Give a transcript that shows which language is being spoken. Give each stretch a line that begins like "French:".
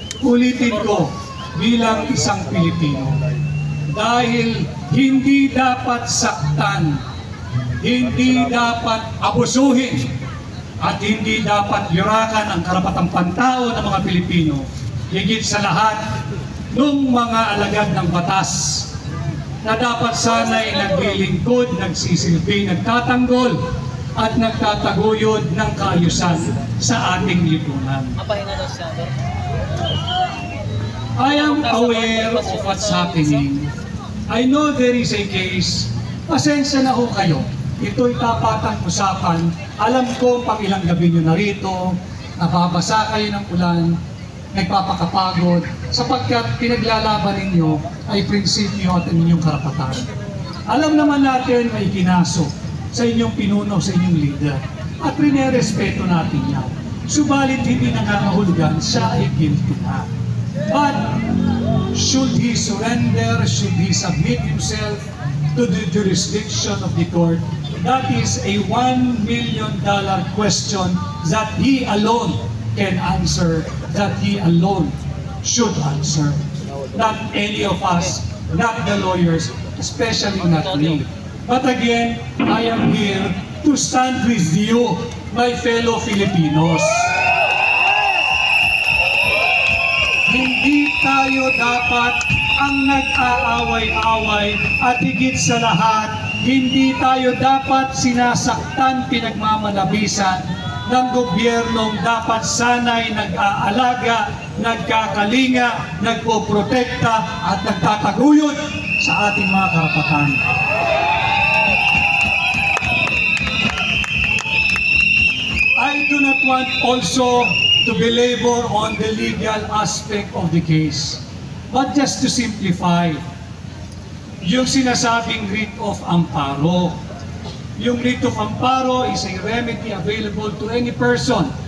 Filipino: Ulitin ko bilang isang Pilipino. Dahil hindi dapat saktan, hindi dapat abusuhin, at hindi dapat yurakan ang karapatang pantao ng mga Pilipino. Higit sa lahat, ng mga alagad ng batas na dapat sana'y naglilingkod, nagsisilbi, nagtatanggol, at nagtataguyod ng kaayusan sa ating lipunan. Mapahinga daw siya, sir.
English: I am aware of what's happening. I know there is a case.
Filipino: Pasensya na ho kayo. Ito'y tapatang usapan. Alam ko pang ilang gabi nyo narito, nababasa kayo ng ulan, nagpapakapagod, sapagkat pinaglalaban ninyo ay prinsipyo at inyong karapatan. Alam naman natin may kinaso sa inyong pinuno, sa inyong leader, at rinerespeto natin yan. Subalit hindi nangangahulugan, siya ay guilty na.
English: But should he surrender, should he submit himself to the jurisdiction of the court? That is a $1 million question that he alone can answer, that he alone should answer. Not any of us, not the lawyers, especially not me. But again, I am here to stand with you, my fellow Filipinos.
Filipino: Hindi tayo dapat ang nag-aaway-away at higit sa lahat, hindi tayo dapat sinasaktan, pinagmamalabisan ng gobyernong dapat sana'y nag-aalaga, nagkakalinga, nagpoprotekta at nagtataguyod sa ating mga karapatan.
English: I do not want also to belabor on the legal aspect of the case. But just to simplify,
Filipino: yung sinasabing
English: writ of amparo. Yung writ of amparo is a remedy available to any person.